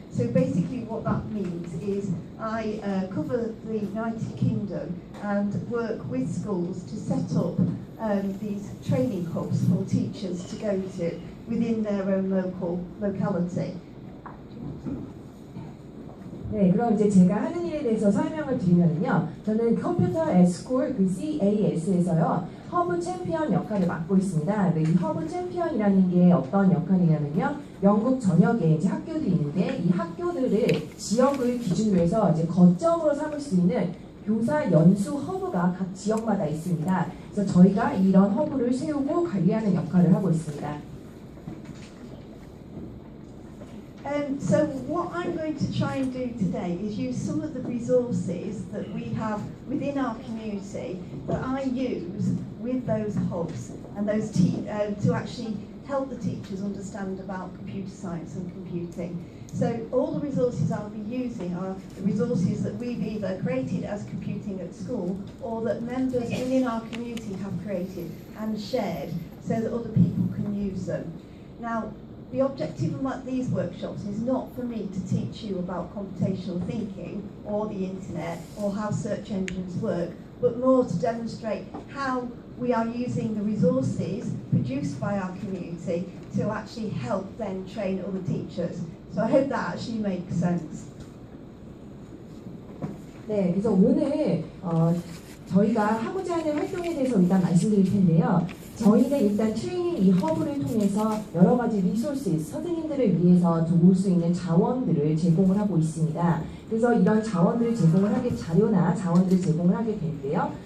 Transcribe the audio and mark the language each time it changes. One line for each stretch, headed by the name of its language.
English: So basically what that means is I cover the United Kingdom and work with schools to set up these training hubs for teachers to go to within their own locality.
Korean: 네, 그럼 이제 제가 하는 일에 대해서 설명을 드리면요. 저는 컴퓨터 앳 스쿨 그 CAS에서요. 허브 챔피언 역할을 맡고 있습니다. 이 허브 챔피언이라는 게 어떤 역할이냐면요. 영국 전역에 이제 학교들이 있는데 이 학교들을 지역을 기준으로 해서 이제 거점으로 삼을 수 있는 교사 연수 허브가 각 지역마다 있습니다. 그래서 저희가 이런 허브를 세우고 관리하는 역할을 하고 있습니다.
English: So what I'm going to try and do today is use some of the resources that we have within our community that I use with those hubs and those to actually help the teachers understand about computer science and computing. So all the resources I'll be using are the resources that we've either created as Computing at School or that members within our community have created and shared so that other people can use them. Now, the objective of these workshops is not for me to teach you about computational thinking or the internet or how search engines work, but more to demonstrate how we are using the resources produced by our community to actually help then train other teachers. So I hope that actually makes sense.
Korean: 네, 그래서 오늘 저희가 하고자 하는 활동에 대해서 일단 말씀드릴 텐데요. 저희는 일단 트레이닝 이 허브를 통해서 여러 가지 리소스, 선생님들을 위해서 도울 수 있는 자원들을 제공을 하고 있습니다. 그래서 이런 자원들을 제공을 하게 자료나 자원들을 제공을 하게 될 때요.